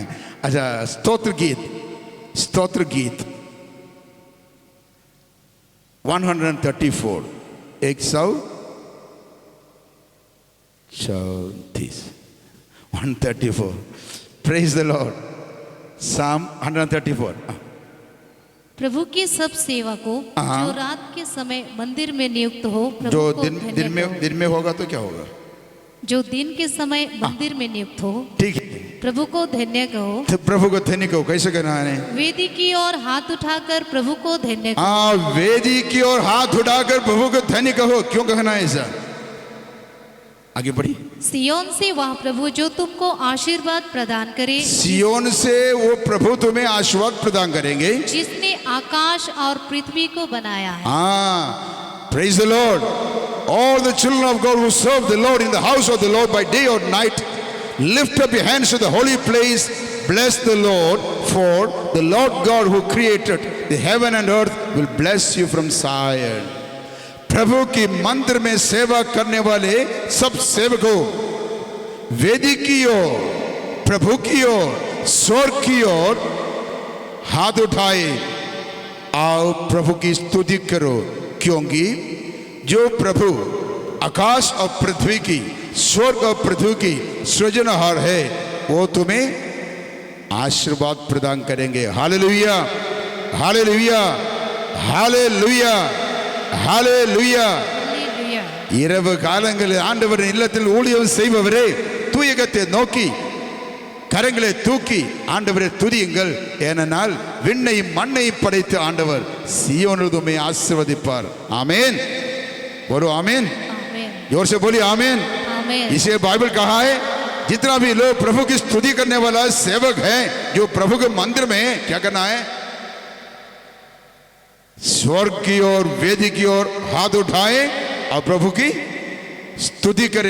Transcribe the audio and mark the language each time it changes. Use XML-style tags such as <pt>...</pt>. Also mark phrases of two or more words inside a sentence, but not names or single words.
<hi>अच्छा, स्तोत्र गीत, स्तोत्र गीत 134, 134, 134।</hi> <en>praise the Lord. Psalm 134।</en> <hi>प्रभु के सब सेवकों जो रात के समय मंदिर में नियुक्त हो, जो दिन में होगा तो क्या होगा? जो दिन के समय मंदिर में नियुक्त हो, ठीक है, प्रभु को धन्य कहो। तो प्रभु को धन्य कहो। कैसे कहना है? वेदी की ओर हाथ उठाकर प्रभु को धन्य कहो। हाँ, वेदी की ओर हाथ उठाकर प्रभु को धन्य कहो। क्यों कहना है ऐसा? आगे बढ़ी। सियोन से वह प्रभु जो तुमको आशीर्वाद प्रदान करे, सियोन से वो प्रभु तुम्हें आशीर्वाद प्रदान करेंगे, जिसने आकाश और पृथ्वी को बनाया है। हाँ,</hi> <en>praise the Lord. All the children of God who serve the Lord in the house of the Lord by day or night, lift up your hands to the holy place, bless the Lord, for the Lord God who created the heaven and earth will bless you from Zion.</en> <hi>प्रभु की मंदिर में सेवा करने वाले सब सेवकों, वेदी की ओर, प्रभु की ओर, स्वर्ग की ओर हाथ उठाए, आओ प्रभु की स्तुति करो, क्योंकि जो प्रभु आकाश और पृथ्वी की, स्वर्ग और पृथ्वी की सृजनहार है, वो तुम्हें आशीर्वाद प्रदान करेंगे। हालेलुया, हालेलुया, हालेलुया, हालेलुया।</hi> <ta>இரவு காலங்களில் ஆண்டவரின் இல்லத்தில் ஊழியம் செய்பவரே, தூயகத்தை நோக்கி கரங்களை தூக்கி ஆண்டவரை துதியுங்கள், ஏனென்றால் விண்ணையும் மண்ணையும் படைத்த ஆண்டவர் சியோனில் உம்மை ஆசீர்வதிப்பார்।</ta> <hi>आमीन, बोलो आमीन, जोर से बोलिए आमीन। इसे बाइबल कहा है, जितना भी लोग प्रभु की स्तुति करने वाला सेवक है, जो प्रभु के मंदिर में क्या करना है? स्वर्ग की ओर, वेदी की ओर हाथ उठाए और प्रभु की स्तुति करें।</hi>